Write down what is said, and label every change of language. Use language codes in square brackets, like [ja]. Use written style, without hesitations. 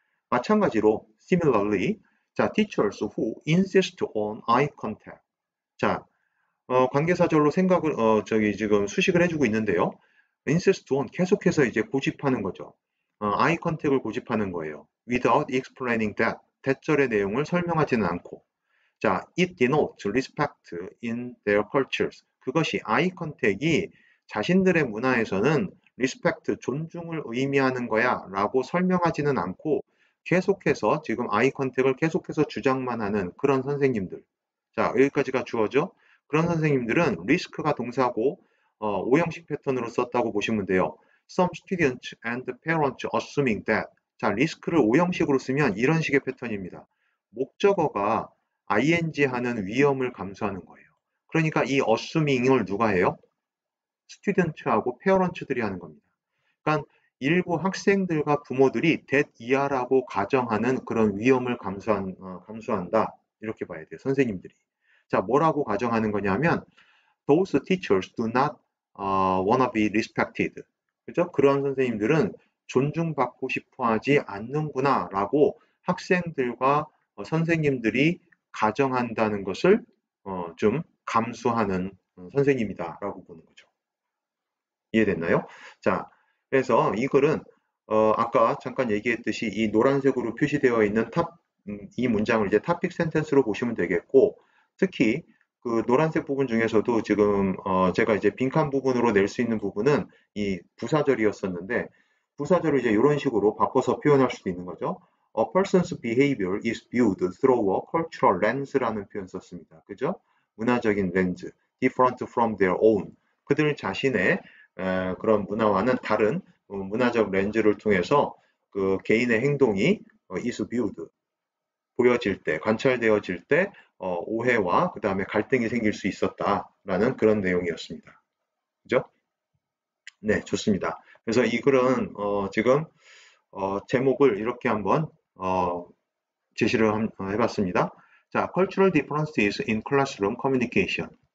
[ko] 마찬가지로 similarly 자, [en] teachers who insist on eye contact [ko] 자, 관계사절로 생각을 저기 지금 수식을 해주고 있는데요. insist on 계속해서 이제 고집하는 거죠. eye contact을 고집하는 거예요. [en] without explaining that [ko] 대절의 내용을 설명하지는 않고 자, [en] it denotes respect in their cultures. [ko] 그것이 eye contact이 자신들의 문화에서는 respect, 존중을 의미하는 거야 라고 설명하지는 않고 계속해서 지금 eye contact을 계속해서 주장만 하는 그런 선생님들. 자, 여기까지가 주어죠. 그런 선생님들은 risk가 동사고 오형식 패턴으로 썼다고 보시면 돼요. [en] Some students and parents assuming that [ko] 자, risk를 오형식으로 쓰면 이런 식의 패턴입니다. 목적어가 ing 하는 위험을 감수하는 거예요. 그러니까 이 assuming을 누가 해요? 스튜던트하고 페어런츠들이 하는 겁니다. 그러니까 일부 학생들과 부모들이 that 이하라고 가정하는 그런 위험을 감수한다. 이렇게 봐야 돼요. 선생님들이. 자, 뭐라고 가정하는 거냐면 [en] those teachers do not wanna be respected. [ko] 그죠? 그런 선생님들은 존중받고 싶어 하지 않는구나 라고 학생들과 선생님들이 가정한다는 것을 좀 감수하는 선생님이다라고 보는 거죠. 이해됐나요? 자, 그래서 이 글은 아까 잠깐 얘기했듯이 이 노란색으로 표시되어 있는 이 문장을 이제 topic sentence로 보시면 되겠고 특히 그 노란색 부분 중에서도 지금 제가 이제 빈칸 부분으로 낼 수 있는 부분은 이 부사절이었었는데 부사절을 이제 이런 식으로 바꿔서 표현할 수도 있는 거죠. [en] A person's behavior is viewed through a cultural lens [ko] 라는 표현 썼습니다. 그죠? 문화적인 렌즈, [en] different from their own. [ko] 그들 자신의 그런 문화와는 다른 문화적 렌즈를 통해서 그 개인의 행동이 [en] is viewed, [ko] 보여질 때, 관찰되어질 때 오해와 그 다음에 갈등이 생길 수 있었다라는 그런 내용이었습니다. 그죠? 네, 좋습니다. 그래서 이 글은 지금 제목을 이렇게 한번 제시를 해봤습니다. [en] 자, cultural differences in classroom communication.